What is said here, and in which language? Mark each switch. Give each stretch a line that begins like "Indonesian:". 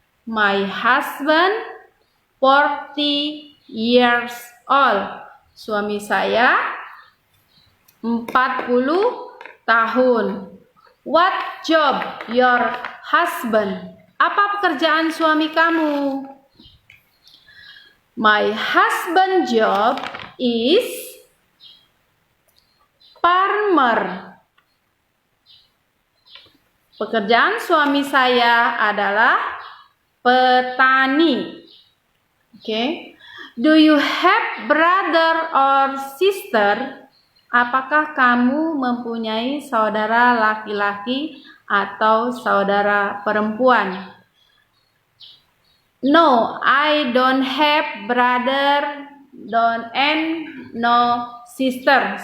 English: My husband 40 years old.
Indonesian: Suami saya 40 tahun.
English: What job your husband?
Indonesian: Apa pekerjaan suami kamu?
English: My husband job is farmer.
Indonesian: Pekerjaan suami saya adalah petani.
English: Okay. Do you have brother or sister?
Indonesian: Apakah kamu mempunyai saudara laki-laki atau saudara perempuan?
English: No, I don't have brother and no sister.